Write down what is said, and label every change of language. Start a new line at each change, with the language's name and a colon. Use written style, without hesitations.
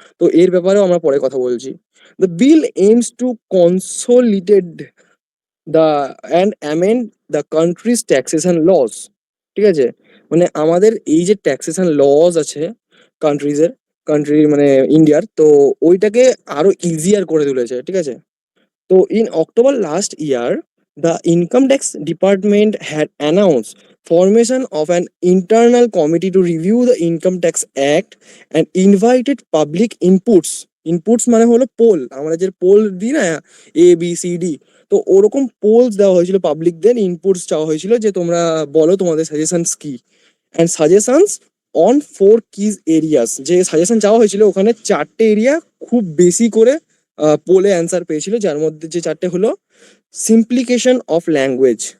Bangla: তো এর ব্যাপারেও আমরা পরে কথা বলছি।
English: The bill aims to consolidate the and amend the country's taxation laws.
Bangla: ঠিক আছে, মানে আমাদের এই যে ট্যাক্সেশন লস আছে কান্ট্রিজের, কান্ট্রি মানে ইন্ডিয়ার, তো ওইটাকে আরো ইজিয়ার করে তুলেছে। ঠিক আছে,
English: so in October last year, the Income Tax Department had announced formation of an internal committee to review the Income Tax Act and invited public inputs.
Bangla: Inputs মানে হলো পোল, আমরা যে পোল দিই না, ABCD, তো ওরকম পোলস দেওয়া হয়েছিল পাবলিকদের, ইনপুটস চাওয়া হয়েছিল যে তোমরা বলো তোমাদের সাজেশনস কি।
English: and suggestions on 4 key areas,
Bangla: যে সাজেশন চাওয়া হয়েছিল ওখানে 4টে এরিয়া খুব বেশি করে পোলে অ্যান্সার পেয়েছিল, যার মধ্যে যে 4টে হলো সিম্প্লিকেশন অফ ল্যাঙ্গুয়েজ।